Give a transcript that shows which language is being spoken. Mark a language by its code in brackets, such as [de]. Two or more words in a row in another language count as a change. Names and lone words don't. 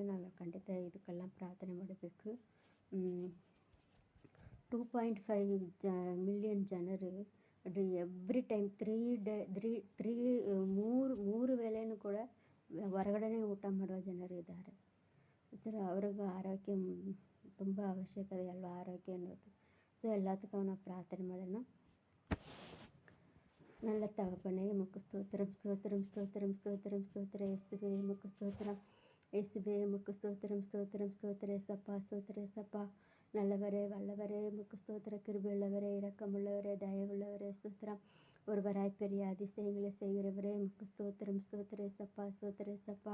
[kn] ನಾವು ಖಂಡಿತ ಇದಕ್ಕೆಲ್ಲ ಪ್ರಾರ್ಥನೆ ಮಾಡಬೇಕು. 2.5 ಮಿಲಿಯನ್ ಜನರು [en] every time [kn] 3 ವೇಳೆನೂ ಕೂಡ ಹೊರಗಡೆನೇ ಊಟ ಮಾಡುವ ಜನರು ಇದ್ದಾರೆ. ಅವ್ರಿಗೂ ಆರೋಗ್ಯ ತುಂಬ ಅವಶ್ಯಕತೆ ಅಲ್ವಾ, ಆರೋಗ್ಯ ಅನ್ನೋದು. ಸೊ ಎಲ್ಲದಕ್ಕೂ ನಾವು ಪ್ರಾರ್ಥನೆ ಮಾಡೋಣ. [ta] நல்ல தகப்பனே, உமக்கு ஸ்தோத்திரம் ஸ்தோத்திரம் ஸ்தோத்திரம் ஸ்தோத்திரம் ஸ்தோத்திர இயேசுவே, உமக்கு ஸ்தோத்திரம் இயேசுவே, உமக்கு ஸ்தோத்திரம் ஸ்தோத்திரம் ஸ்தோத்திர ஏசப்பா, ஸ்தோத்திர ஏசப்பா. நல்லவரே, வல்லவரே, உமக்கு ஸ்தோத்திர. கிருபையுள்ளவரே, இரக்கமுள்ளவரே, தயவுள்ளவரே, ஸ்தோத்திரம். ஒருவராய் பெரிய அதிசயங்களை செய்கிறவரே, உமக்கு ஸ்தோத்திரம் ஸ்தோத்திர ஏசப்பா, ஸ்தோத்திர ஏசப்பா.